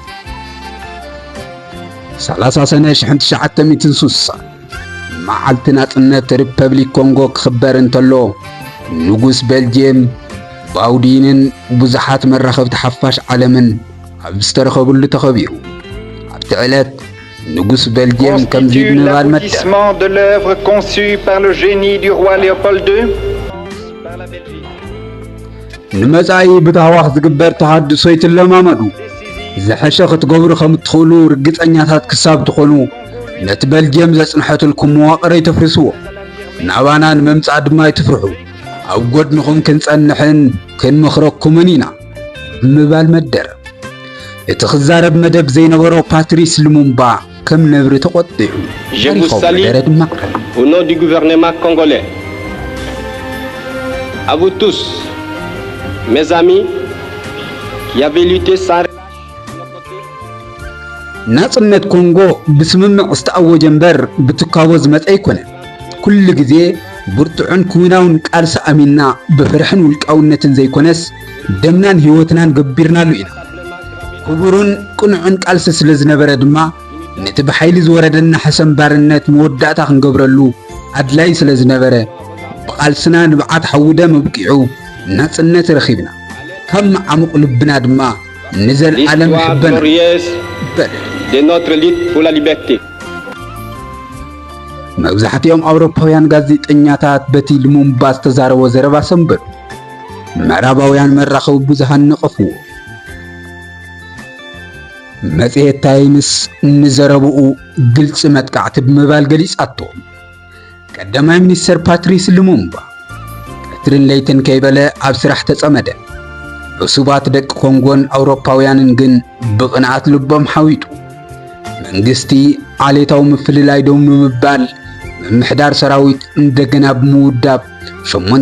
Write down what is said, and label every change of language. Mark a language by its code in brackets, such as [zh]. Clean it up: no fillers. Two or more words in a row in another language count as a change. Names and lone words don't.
[ti] 30 ሰነ 1960 መዓልቲ ናጽነት ሪፐብሊክ ኮንጎ ክኽበር እንተሎ ንጉስ ቤልጅየም ባውዲንን ብዙሓት መራኸብቲ ሓፋሽ ዓለምን ኣብ ዝተረኸቡሉ ተኸቢሩ ኣብቲ ዕለት ንጉስ ቤልጅየም ከም ዝብንባል መደብ [fr] de l'œuvre conçue par le génie du roi Léopold II par la Belgique [ti] ንመጻኢ ብታዋኽ ዝግበር ተሃድሶ ይትለማመዱ ዝሐሸ ክትገብሩ ከም እትኽእሉ ርግጸኛታት ክሳብ ትኾኑ ነቲ በልጅየም ዘጽንሐትልኩም መዋቕር ይተፍርስዎ ናባና ንምምጻእ ድማ ይትፍርሑ ኣብ ጎድንኹም ክንጸንሕን ክንምኽረኩምን ኢና ብምባል መደረ እቲ ክዛረብ መደብ ዘይነበሮ ፓትሪስ ሉሙምባ ከም ነብሪ ተቆጢዑ [fr] Je vous salue au nom du gouvernement congolais. À vous tous, mes amis, qui avez lutté sans [ti] ናጽነት ኮንጎ ብስምምዕ ዝተኣወጀ እምበር ብትካቦ ዝመጽ ኣይኮነን ኩሉ ግዜ ብርቱዕን ኩናውን ቃልሲ ኣሚንና ብፍርሕን ውልቃውነትን ዘይኮነስ ደምናን ህይወትናን ገቢርናሉ ኢና ክቡርን ቅኑዕን ቃልሲ ስለ ዝነበረ ድማ ነቲ ብሓይሊ ዝወረደና ሓሰን ባርነት መወዳእታ ክንገብረሉ ኣድላይ ስለ ዝነበረ ብቓልስና ንብዓት ሓውደ መብቂዑ ናጽነት ረኺብና ካብ መዓሙቕ ልብና ድማ ንዘለዓለም ይሕበና [fr] de notre lutte pour la liberté. [ti] መብዛሕትኦም ኣውሮፓውያን ጋዜጠኛታት በቲ ሉሙምባ ዝተዛረቦ ዘረባ ሰንበሩ ምዕራባውያን መራኸቢ ብዙሃን ነቐፍዎ መጽሔት ታይምስ ንዘረብኡ ግልጽ መጥቃዕቲ ብምባል ገሊጻቶ ቀዳማይ ሚኒስተር ፓትሪስ ሉሙምባ ቀትርን ለይትን ከይበለ ኣብ ስራሕ ተጸመደ ዕሱባት ደቂ ኮንጎን ኣውሮፓውያንን ግን ብቕንዓት ልቦም ሓዊጡ መንግስቲ ዓሌታዊ ምፍልላይ ዶም ንምባል ምምሕዳር ሰራዊት እንደገና ብምውዳብ 8